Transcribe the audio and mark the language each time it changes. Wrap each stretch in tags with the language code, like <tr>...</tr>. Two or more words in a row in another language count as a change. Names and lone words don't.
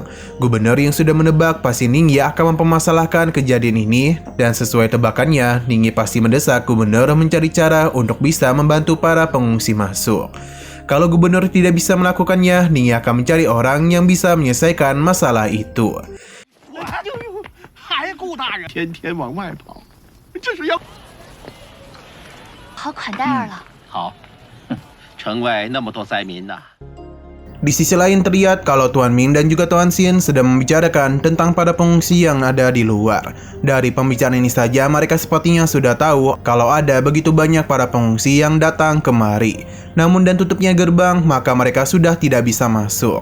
<id>Gubernur yang sudah menebak pasti Ningyi akan mempermasalahkan kejadian ini, dan sesuai tebakannya, Ningyi pasti mendesak gubernur mencari cara untuk bisa membantu para pengungsi masuk. Kalau gubernur tidak bisa melakukannya, Ningyi akan mencari orang yang bisa menyelesaikan masalah itu.</id> <zh>天天往外跑，这是要好款待儿了。好。城外那么多灾民呐。</zh> <id>Di sisi lain terlihat kalau Tuan Ming dan juga Tuan Xin sedang membicarakan tentang para pengungsi yang ada di luar. Dari pembicaraan ini saja mereka sepertinya sudah tahu kalau ada begitu banyak para pengungsi yang datang kemari. Namun dan tutupnya gerbang, maka mereka sudah tidak bisa masuk.</id>